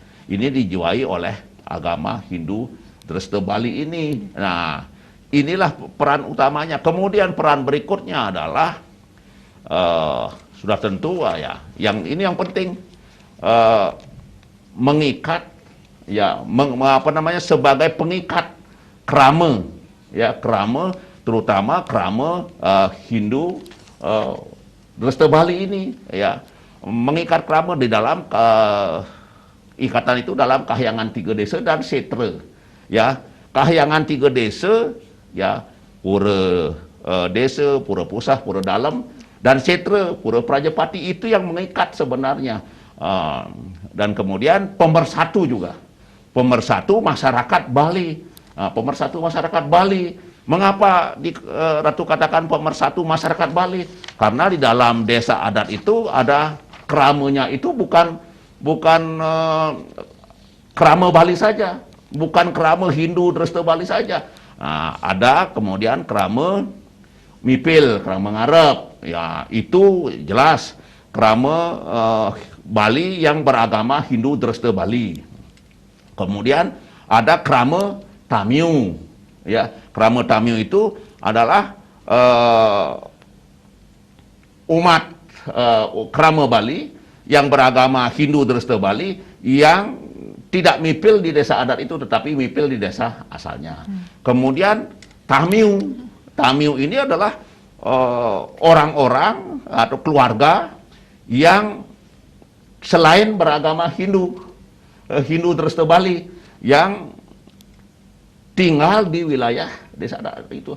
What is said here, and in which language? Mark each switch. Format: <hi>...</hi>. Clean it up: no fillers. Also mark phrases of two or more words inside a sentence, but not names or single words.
<id>Ini dijiwai oleh agama Hindu Dresta Bali ini. Nah, inilah peran utamanya. Kemudian peran berikutnya adalah sudah tentu ya, yang ini yang penting, mengikat, ya, apa namanya, sebagai pengikat krama, ya, krama, terutama krama Hindu Dresta Bali ini, ya, mengikat krama di dalam ikatan itu dalam kahyangan 3 desa dan setra, ya. Kahyangan 3 desa, ya, pura desa, pura pusah, pura dalam, dan setra, pura Prajapati, itu yang mengikat sebenarnya. Dan kemudian pemersatu juga, pemersatu masyarakat Bali, pemersatu masyarakat Bali. Mengapa Ratu katakan pemersatu masyarakat Bali? Karena di dalam desa adat itu ada kramanya, itu bukan krama Bali saja, bukan krama Hindu Dresta Bali saja. Ada kemudian krama Mipil, krama ngarep, ya, itu jelas krama Bali yang beragama Hindu Dresta Bali. Kemudian ada krama Tamiu, ya, krama Tamiu itu adalah umat krama Bali yang beragama Hindu Dresta Bali yang tidak mipil di desa adat itu, tetapi mipil di desa asalnya. Kemudian Tamiu, Tamiu ini adalah orang-orang atau keluarga yang selain beragama Hindu, Hindu Dresta Bali, yang tinggal di wilayah desa adat itu.</id>